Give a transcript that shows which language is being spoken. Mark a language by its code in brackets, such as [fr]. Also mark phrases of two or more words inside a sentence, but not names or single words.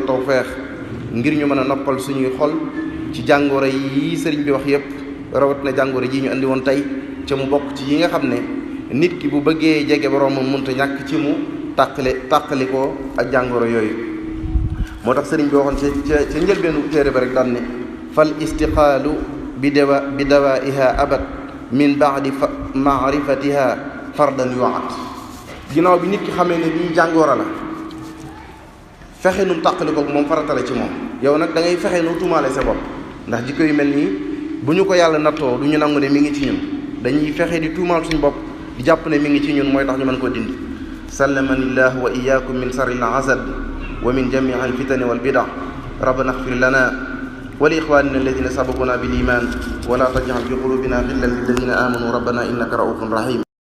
[wo] tawfeex ngir ñu mën a noppal suñuy xol ci jàngoro yi sëriñ bi wax yépp rawat na jàngoro ji ñu andi woon tey ca mu bokk ci yi nga xam ne nit ki bu bëggee jege boroomam mënta ñàkk ci mu tàqali ko ak jàngoro yooyu moo tax sëriñ bi waxoon ca njëlbeenu téere ba rek daan ne [ar] فالاشتغال بدوائها أبدا من بعد معرفتها فرضا يؤت [wo] ginnaaw bi nit ki xamee ne lii jàngoro la fexe nu tàqali ko moom farata la ci moom yow nag da ngay fexe nu tuumaale sa bopp ndax jikko yu mel nii bu ñu ko yàlla nattoo du ñu nangu ne mi ngi ci ñun dañuy fexe di tuumaal suñu bopp di jàpp ne mi ngi ci ñun mooy tax ñu mën koo dindi [ar] سلمنا الله وإياكم من شر الحسد ومن جميع الفتن والبدع ربنا اغفر لنا ولإخواننا الذين سبقونا بالإيمان ولا تجعل في قلوبنا غلا للذين آمنوا ربنا إنك رءوف رحيم